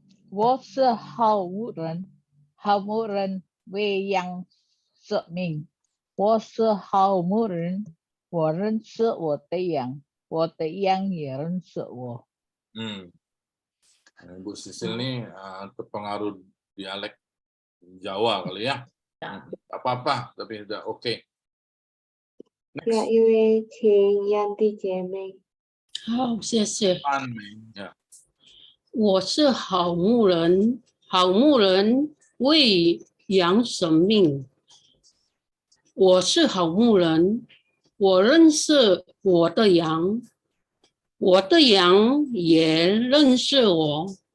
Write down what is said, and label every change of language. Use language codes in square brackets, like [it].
[zh] 我是好牧人，好牧人为羊舍命。我是好牧人，我认识我的羊，我的羊也认识我。 [id] Bu Sisil ini terpengaruh dialek Jawa kali ya. Apa-apa, tapi udah oke. [zh] 下一位请Yanti 姐妹。好，谢谢。呀。我是好牧人，好牧人为羊舍命。我是好牧人，我认识我的羊，我的羊也认识我。